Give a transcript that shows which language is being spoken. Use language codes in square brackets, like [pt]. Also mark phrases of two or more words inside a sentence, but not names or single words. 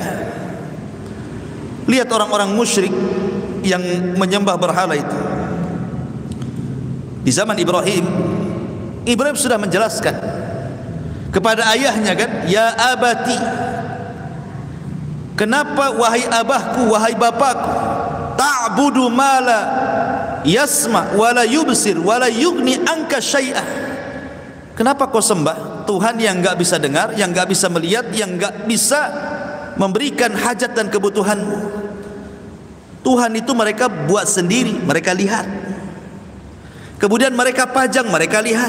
[id] Lihat orang-orang musyrik yang menyembah berhala itu. Di zaman Ibrahim sudah menjelaskan kepada ayahnya kan, [ar] يا أبت, [id] kenapa wahai abahku, wahai bapakku, [ar] تعبد ما لا يسمع ولا يبصر ولا يغني عنك شيئا. [id] Kenapa kau sembah Tuhan yang enggak bisa dengar, yang enggak bisa melihat, yang enggak bisa memberikan hajat dan kebutuhanmu? Tuhan itu mereka buat sendiri, mereka lihat. Kemudian mereka pajang, mereka lihat.